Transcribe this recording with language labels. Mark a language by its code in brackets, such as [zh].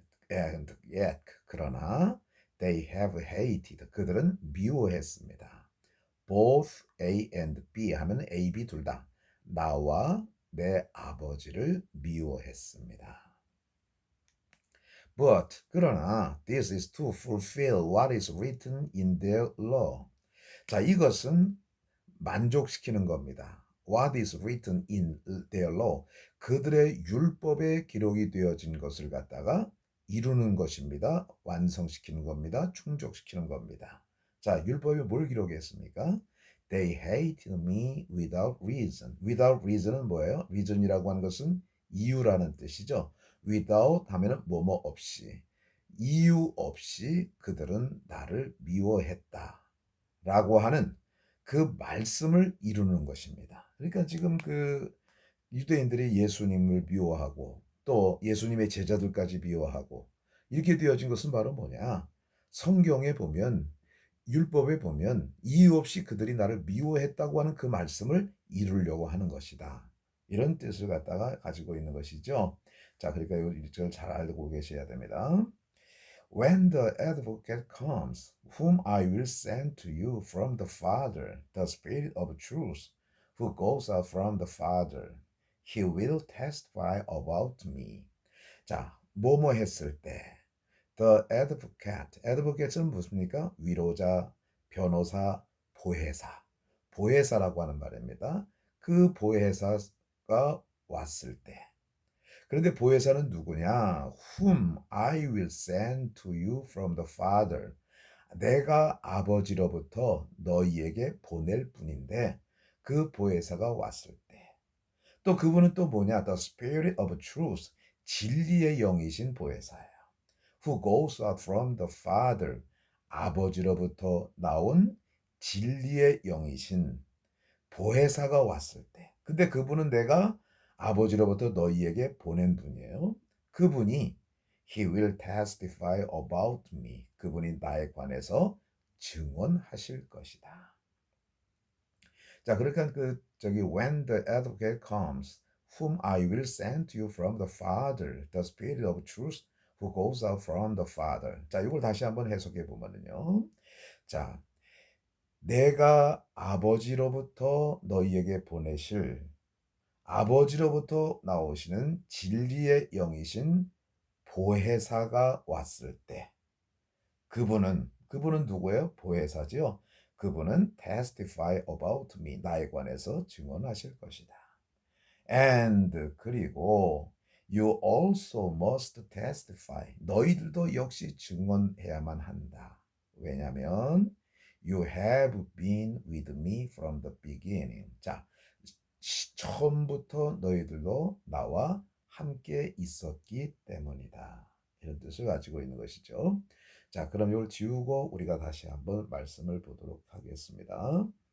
[en] And yet, [ko] 그러나 [en] they have hated. [ko] 그들은 미워했습니다. [en] Both A and B [ko] 하면 A, B 둘 다. 나와 내 아버지를 미워했습니다. [en] But [ko] 그러나 [en] this is to fulfill what is written in their law. [ko] 자, 이것은 만족시키는 겁니다. [en] What is written in their law. [ko] 그들의 율법에 기록이 되어진 것을 갖다가 이루는 것입니다. 완성시키는 겁니다. 충족시키는 겁니다. 자, 율법에 뭘 기록했습니까? [en] They hated me without reason. Without reason은 뭐예요? reason이라고 하는 것은 [ko] 이유라는 뜻이죠. without 하면은 뭐뭐 없이, 이유 없이 그들은 나를 미워했다 라고 하는 그 말씀을 이루는 것입니다. 그러니까 지금 그 유대인들이 예수님을 미워하고 또 예수님의 제자들까지 미워하고 이렇게 되어진 것은 바로 뭐냐? 성경에 보면, 율법에 보면 이유 없이 그들이 나를 미워했다고 하는 그 말씀을 이루려고 하는 것이다. 이런 뜻을 갖다가 가지고 있는 것이죠. 자, 그러니까 이 절을 잘 알고 계셔야 됩니다. [en] When the advocate comes, whom I will send to you from the Father, the Spirit of truth, who goes out from the Father, he will testify about me. [ko] 자, 뭐뭐 했을 때, the advocate, advocate는 무엇입니까? 위로자, 변호사, 보혜사. 보혜사라고 하는 말입니다. 그 보혜사가 왔을 때. 그런데 보혜사는 누구냐? [en] Whom I will send to you from the Father. [ko] 내가 아버지로부터 너희에게 보낼 분인데 그 보혜사가 왔을 때. 또 그분은 또 뭐냐? [en] The Spirit of Truth. [ko] 진리의 영이신 보혜사예요. [en] Who goes out from the Father. [ko] 아버지로부터 나온 진리의 영이신 보혜사가 왔을 때. 근데 그분은 내가 아버지로부터 너희에게 보낸 분이에요. 그분이 [en] He will testify about me. [ko] 그분이 나에 관해서 증언하실 것이다. [en] 자, 그러니까 when the advocate comes, whom I will send to you from the Father, the Spirit of truth, who goes out from the Father. [ko] 자, 이걸 다시 한번 해석해 보면요. 자, 내가 아버지로부터 너희에게 보내실, 아버지로부터 나오시는 진리의 영이신 보혜사가 왔을 때 그분은 누구예요? 보혜사지요. 그분은 [en] testify about me. [ko] 나에 관해서 증언하실 것이다. [en] And [ko] 그리고 [en] you also must testify. [ko] 너희들도 역시 증언해야만 한다. 왜냐하면 [en] you have been with me from the beginning. [ko] 자, 처음부터 너희들도 나와 함께 있었기 때문이다. 이런 뜻을 가지고 있는 것이죠. 자, 그럼 이걸 지우고 우리가 다시 한번 말씀을 보도록 하겠습니다.